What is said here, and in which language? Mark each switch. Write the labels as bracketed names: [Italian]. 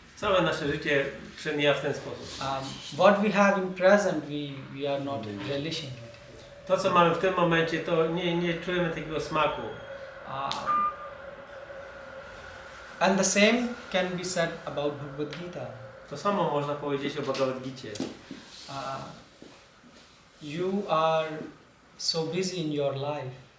[Polish] Całe nasze życie przemija w ten sposób. [English] What we have in present, we are not relishing it. [Polish] To, co mamy w tym momencie, to nie czujemy takiego smaku. [English] And the same can be said about Bhagavad Gita. [Polish] To samo można powiedzieć o Bhagavad Gicie. [English] You are so busy in your life